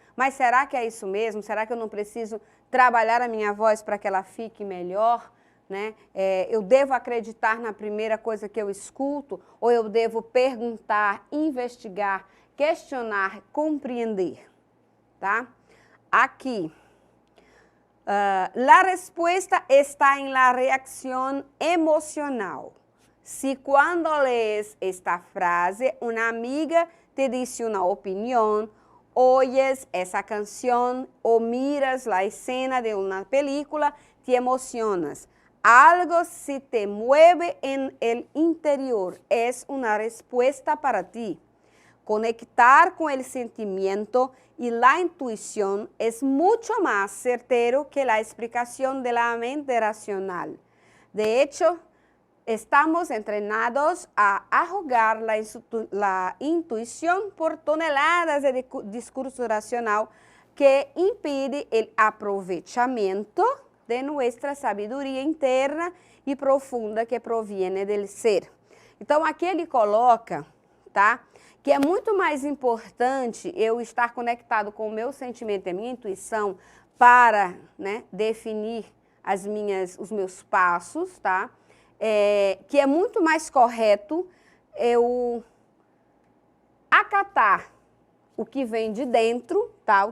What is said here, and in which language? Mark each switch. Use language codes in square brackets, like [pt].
[pt] Mas será que é isso mesmo? Será que eu não preciso trabalhar a minha voz para que ela fique melhor? Né? Eu devo acreditar na primeira coisa que eu escuto ou eu devo perguntar, investigar, questionar, compreender? Tá? [es] Aqui, la respuesta está en la reacción emocional. Si cuando lees esta frase, una amiga te dice una opinión, oyes esa canción o miras la escena de una película, te emocionas. Algo se te mueve en el interior, es una respuesta para ti. Conectar con el sentimiento y la intuición es mucho más certero que la explicación de la mente racional. De hecho, estamos entrenados a arrogar la intuición por toneladas de discurso racional que impide el aprovechamiento de nuestra [pt] sabedoria interna e profunda [es] que proviene del ser. [pt] Então, aqui ele coloca, tá, que é muito mais importante eu estar conectado com o meu sentimento e a minha intuição para, né, definir os meus passos, tá? Que é muito mais correto eu acatar o que vem de dentro, tá?